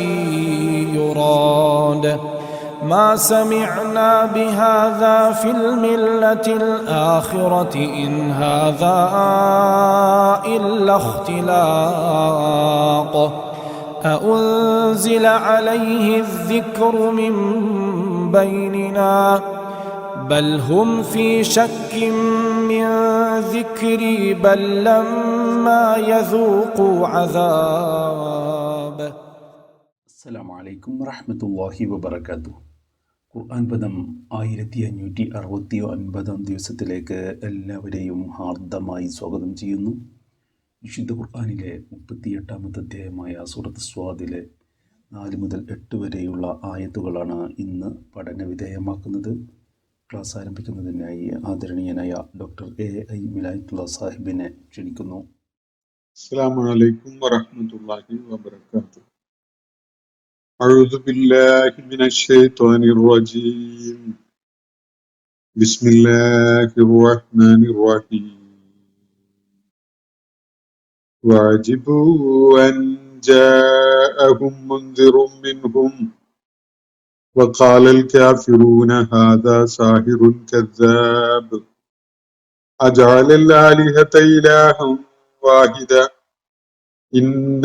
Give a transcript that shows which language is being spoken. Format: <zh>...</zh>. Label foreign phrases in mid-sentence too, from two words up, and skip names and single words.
<ar>يراد ما سمعنا بهذا في الملة الآخرة إن هذا إلا اختلاق أأنزل عليه الذكر من بيننا بل هم في شك من ذكري بل لما يذوقوا عذاب. السلام عليكم ورحمة الله وبركاته.</ar> <ml>ഖുർആൻ പദം 1569 ദിവസത്തിലേക്ക് എല്ലാവരെയും ഹാർദമായി സ്വാഗതം ചെയ്യുന്നു. വിശുദ്ധ ഖുർആനിലെ 38-ാമത്തെ അധ്യായമായ സൂറത്ത് സ്വാദിലെ 4 മുതൽ 8 വരെയുള്ള ആയത്തുകളാണ് ഇന്ന് പഠന വിധേയമാക്കുന്നത്. ക്ലാസ് ആരംഭിക്കുന്നതിനായി ആദരണീയനായ ഡോക്ടർ A.I. മിലായിട്ടുള്ള സാഹിബിനെ ക്ഷണിക്കുന്നു.</ml> <ar>السلام عليكم ورحمة الله وبركاته. أعوذ بالله من الشيطان الرجيم. بسم الله الرحمن الرحيم. وعجبوا أن جاءهم منذر منهم وقال الكافرون هذا ساحر كذاب أجعل الآلهة إلها واحدا إن</ar>